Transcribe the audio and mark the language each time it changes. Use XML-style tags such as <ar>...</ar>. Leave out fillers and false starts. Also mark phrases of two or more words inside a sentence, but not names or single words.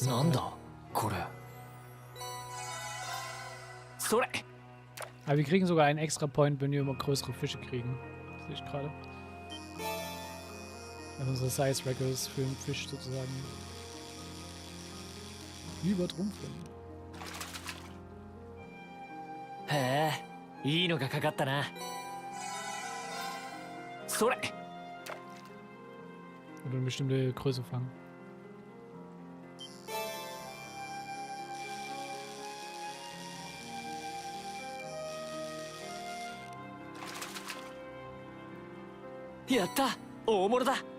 <ja>なんだ、これ。それ.</ja> <de>Aber wir kriegen sogar einen extra Point, wenn wir immer größere Fische kriegen. Das sehe ich gerade. Also unsere</de> <en>Size Records</en> <de>für den Fisch sozusagen übertrumpfen.</de> <ja>へえ、いいのがかかったな。それ。</ja> <de>Oder eine bestimmte Größe fangen.</de> <ja>Yatta! 大物だ。</ja>